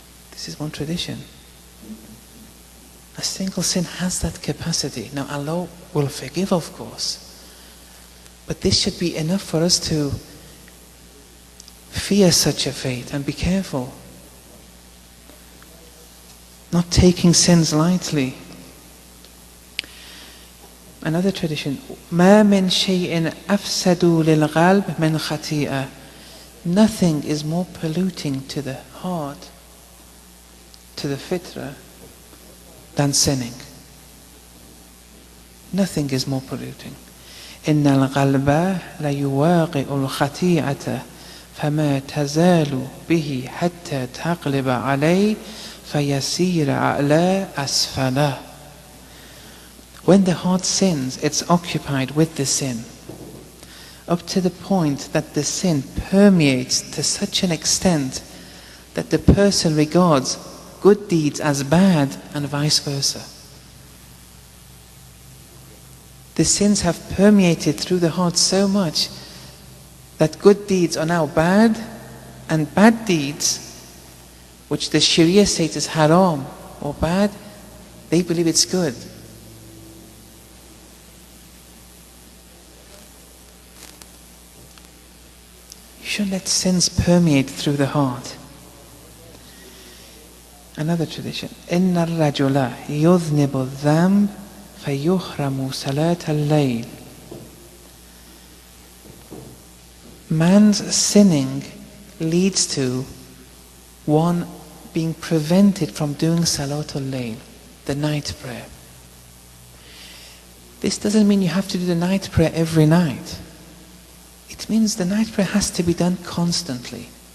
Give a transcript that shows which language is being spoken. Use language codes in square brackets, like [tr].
[en] This is one tradition. A single sin has that capacity. Now Allah will forgive, of course, but this should be enough for us to fear such a fate and be careful, not taking sins lightly. Another tradition, [ar] ما من شيء أفسد للقلب من خطيئة. [en] Nothing is more polluting to the heart, to the fitra, than sinning. Nothing is more polluting. [ar] إن القلب ليواقع الخطيئة فما تزال به حتى تقلب عليه فيسير على أسفله. [en] When the heart sins, it's occupied with the sin, up to the point that the sin permeates to such an extent that the person regards good deeds as bad and vice versa. The sins have permeated through the heart so much that good deeds are now bad, and bad deeds, which the Sharia states is haram or bad, they believe it's good. You shouldn't let sins permeate through the heart. Another tradition, [ar] إن الرجل يذنب الذنب فيحرم صلاة الليل. [en] Man's sinning leads to one being prevented from doing Salatul Layl, the night prayer. This doesn't mean you have to do the night prayer every night. It means the night prayer has to be done constantly.